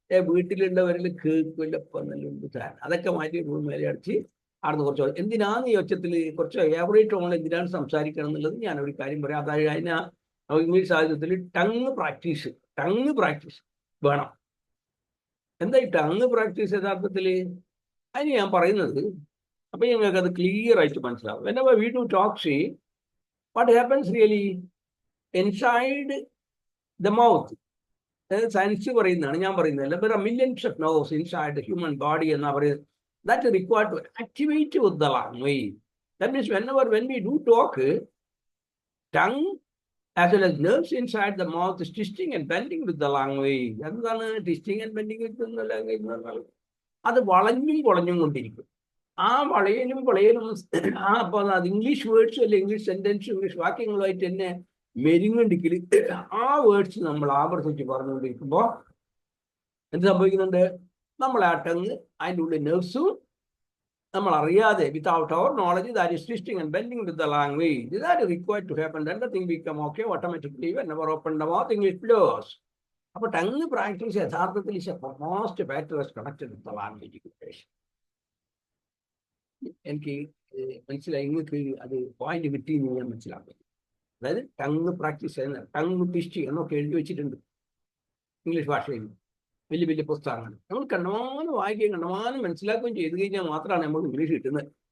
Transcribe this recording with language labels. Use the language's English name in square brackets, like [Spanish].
[Malayalam] വീട്ടിലുള്ളവരിൽ കേൾക്കില്ല അതൊക്കെ മാറ്റി റൂം മേലെ അടിച്ച് അവിടുന്ന് കുറച്ച് എന്തിനാണ് ഈ ഒച്ചത്തിൽ കുറച്ച് ഏവറേറ്റ് ടോണിൽ എന്തിനാണ് സംസാരിക്കണം എന്നുള്ളത് ഞാനൊരു കാര്യം പറയാം. അതായത് അതിന് ഇംഗ്ലീഷ് സാഹിത്യത്തിൽ ടങ് പ്രാക്ടീസ് വേണം. എന്താ ഈ ടങ് പ്രാക്ടീസ് യഥാർത്ഥത്തിൽ അതിന് ഞാൻ പറയുന്നത്, അപ്പൊ ഞങ്ങൾക്ക് അത് ക്ലിയർ ആയിട്ട് മനസ്സിലാവും. [English] whenever we do talk, see what happens really inside the mouth. [Malayalam] Science പറയുന്നതാണ്, ഞാൻ പറയുന്നതല്ല. [English] there are millions of nerves inside the human body [Malayalam] എന്നാ പറയുന്നത്. [English] that is required to activate with the language. That means when we do talk, tongue as well as nerves inside the mouth is twisting and bending with the language. [Malayalam] എന്താണ് [English] twisting and bending with the language? [Malayalam] അത് വളഞ്ഞും കുളഞ്ഞും കൊണ്ടിരിക്കും. ആ വളയലും അപ്പൊ അത് English വേർഡ്സും അല്ലെ English സെന്റൻസും English വാക്യങ്ങളുമായിട്ട് തന്നെ മെരുങ്ങണ്ടിക്കൽ ആ words നമ്മൾ ആവർത്തിച്ച് പറഞ്ഞുകൊണ്ടിരിക്കുമ്പോൾ എന്ത് സംഭവിക്കുന്നുണ്ട്? നമ്മൾ ആ ടങ് അതിൻ്റെ ഉള്ളിൽ നെർവ്സും നമ്മൾ അറിയാതെ [English] Without our knowledge that is twisting and bending with the language that is required to happen. Then the thing become okay automatically whenever open the mouth English flows. [Malayalam] അപ്പോൾ ടങ് പ്രാക്ടീസ് യഥാർത്ഥത്തിൽ [English] is a most factor is connected with the language education. [Malayalam] എനിക്ക് മനസ്സിലായി, നിങ്ങൾക്ക് അത് point കിട്ടിയെന്ന് ഞാൻ മനസ്സിലാക്കി. അതായത് ടങ് പ്രാക്ടീസ് ചെയ്യുന്ന ടങ് ട്വിസ്റ്റ് എന്നൊക്കെ എഴുതി വെച്ചിട്ടുണ്ട് ഇംഗ്ലീഷ് ഭാഷയിൽ, വലിയ വലിയ പുസ്തകങ്ങൾ. നമ്മൾ കണ്ടമാനം വായിക്കുകയും കണ്ടമാനം മനസ്സിലാക്കുകയും ചെയ്ത് കഴിഞ്ഞാൽ മാത്രമാണ് നമുക്ക് ഇംഗ്ലീഷ് കിട്ടുന്നത്.